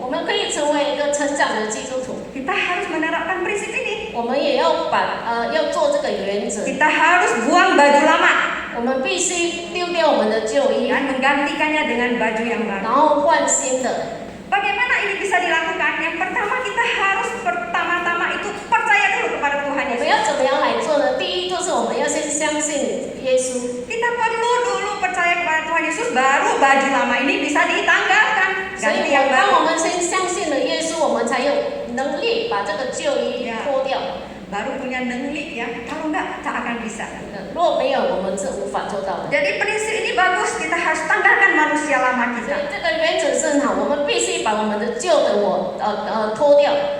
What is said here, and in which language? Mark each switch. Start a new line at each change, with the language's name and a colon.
Chinese: 我们可以成为一个成长的基督徒。
Indonesian: Kita harus menerapkan prinsip ini.
Chinese: 我们也要要做这个原则，
Indonesian: Kita harus buang baju lama
Chinese: 我们必须丢掉我们的旧衣，
Indonesian: dan menggantikannya dengan baju yang
Chinese: 然
Indonesian: baru.
Chinese: 后换新的。
Indonesian: Bagaimana ini bisa dilakukan? Yang pertama kita harus pertama-tama itu percaya dulu kepada Tuhan
Chinese: 我们
Indonesian: Yesus.
Chinese: 要怎么样来做呢？第一就是我们要先相信耶稣，
Indonesian: Kita perlu dulu percaya kepada Tuhan Yesus, baru baju lama ini bisa ditanggalkan,
Chinese: 所以
Indonesian: ganti yang
Chinese: 当我
Indonesian: baru.
Chinese: 们先相信了耶稣，我们才有能力把这个旧衣脱掉。
Indonesian: Baru punya nengli ya. Kalau enggak tak akan bisa.
Chinese: 如果没有，我们是无法做到的。
Indonesian: Jadi prinsip ini bagus, kita harus tanggalkan manusia lama
Chinese: 所
Indonesian: kita.
Chinese: 以这个原则是好，我们必须把我们的旧的我脱掉，